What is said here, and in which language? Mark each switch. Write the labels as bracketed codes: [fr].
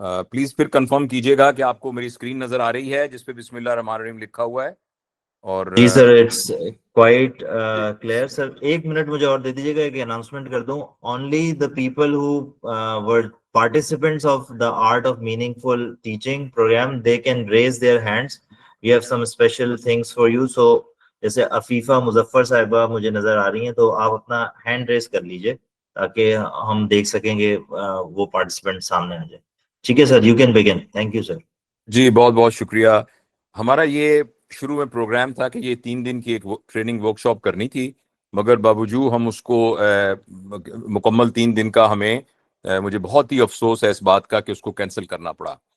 [ur] Please پھر confirm کیجیے گا کہ آپ کو میری اسکرین نظر آ رہی ہے جس پہ بسم اللہ الرحمن الرحیم لکھا ہوا ہے. اور [en] جی sir, it's quite clear. [ur] سر ایک منٹ مجھے اور دے دیجیے گا کہ اناؤنسمنٹ کر دوں. [en] Only the people who were participants of the art of meaningful teaching program, they can raise their hands. We have some special things for you. [ur] So جیسے عفیفہ مظفر صاحبہ مجھے نظر آ رہی ہیں، تو آپ اپنا ہینڈ ریز کر لیجئے تاکہ ہم دیکھ سکیں گے وہ پارٹیسپینٹ سامنے آ جائے. ٹھیک ہے [en] Sir, you can begin. Thank you sir. [ur] جی بہت بہت شکریہ. ہمارا یہ شروع میں پروگرام تھا کہ یہ 3 دن کی ایک ٹریننگ ورک شاپ کرنی تھی، مگر باوجود ہم اس کو مکمل 3 دن کا ہمیں مجھے بہت ہی افسوس ہے اس بات کا کہ اس کو کینسل کرنا پڑا.